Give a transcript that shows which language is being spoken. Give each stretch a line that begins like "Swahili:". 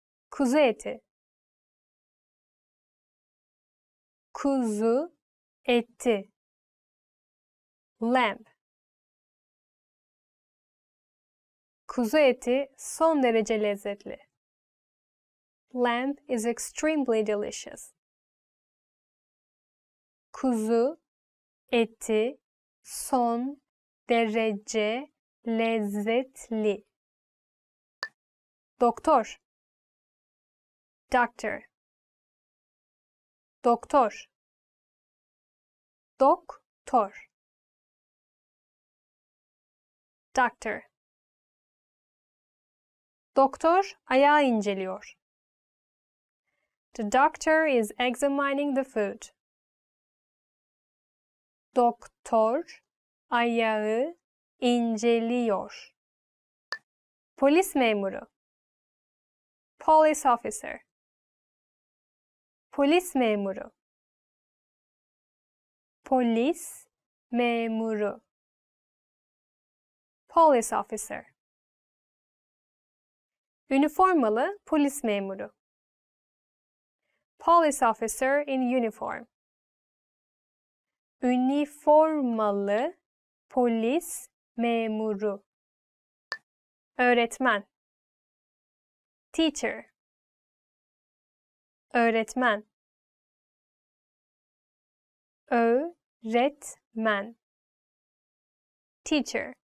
Turkish: Kuzu eti. Kuzu eti. Lamb. Kuzu eti son derece lezzetli.
English: Lamb is extremely delicious.
Turkish: Kuzu eti son derece lezzetli. Doktor. Doctor. Doktor. Doktor.
English: Doctor.
Turkish: Doktor ayağı inceliyor.
English: The doctor is examining the food.
Turkish: Doktor ayağı inceliyor. Polis memuru.
English: Police officer.
Turkish: Polis memuru. Polis memuru.
English: Police officer.
Turkish: Üniformalı polis memuru.
English: Police officer in uniform.
Turkish: Üniformalı polis memuru. Öğretmen. Teacher. Öğretmen. Öğretmen. Teacher.